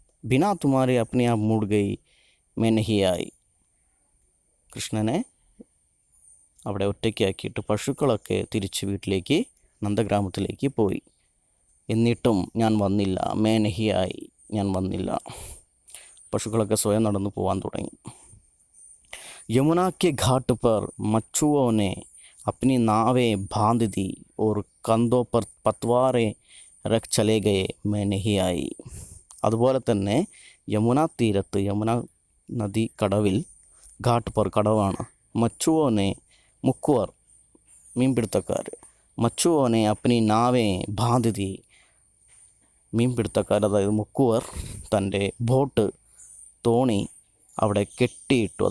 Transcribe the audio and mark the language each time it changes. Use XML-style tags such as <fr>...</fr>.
<hi>ബിനാ തുമാരെ അപ്നെ app mood ഗയി may നഹി ആയി.</hi> <ml>കൃഷ്ണനെ അവിടെ ഒറ്റയ്ക്കാക്കിയിട്ട് പശുക്കളൊക്കെ തിരിച്ച് വീട്ടിലേക്ക്, നന്ദഗ്രാമത്തിലേക്ക് പോയി. എന്നിട്ടും ഞാൻ വന്നില്ല,</ml> <hi>മേ നഹി ആയി,</hi> <ml>ഞാൻ വന്നില്ല. പശുക്കളൊക്കെ സ്വയം നടന്നു പോകാൻ തുടങ്ങി.</ml> <hi>यमुना के घाट पर मच्छुओं ने अपनी नावें बांध दी और कंधों पर पतवारें रख चले गए, मैं नहीं आई.</hi> <ml>അതുപോലെ തന്നെ യമുന തീരത്ത്, യമുന നദി കടവിൽ, ഘാട്ട് പർ കടവാണ്, മച്ചുവോനെ മുക്കുവർ മീൻപിടുത്തക്കാർ,</ml> <hi>മച്ചുവോനെ അപ്നി നാവേ ബാന്ധി,</hi> <ml>മീൻപിടുത്തക്കാർ അതായത് മുക്കുവർ തൻ്റെ ബോട്ട്, തോണി അവിടെ കെട്ടിയിട്ടു.</ml>